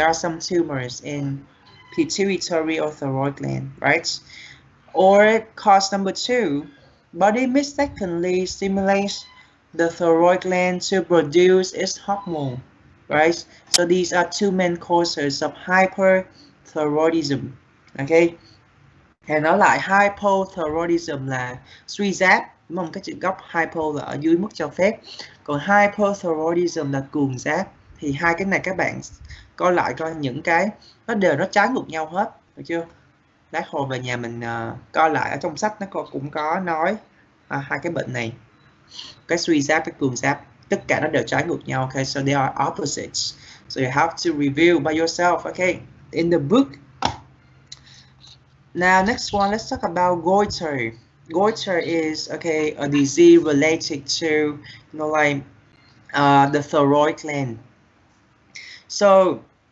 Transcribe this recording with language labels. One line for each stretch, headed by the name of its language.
English: There are some tumors in pituitary or thyroid gland, right? Or cause number two, body mistakenly stimulates the thyroid gland to produce its hormone, right? So these are two main causes of hyperthyroidism.
Vietnamese: Okay, thì nói lại hypothyroidism là suy giáp, đúng không? Cái chữ gốc hypo là ở dưới mức cho phép, còn hypothyroidism là cuồng giáp. Thì hai cái này các bạn coi lại coi những cái nó đều nó trái ngược nhau hết, được chưa? Lát hồi về nhà mình coi lại ở trong sách nó cũng có nói hai cái bệnh này, cái suy giáp, cái cuồng giáp, tất cả nó đều trái ngược nhau.
English: Okay, so they are opposites, so you have to review by yourself, okay, in the book. Now next one, let's talk about goiter. Goiter is, okay, a disease related to, like the thyroid gland. So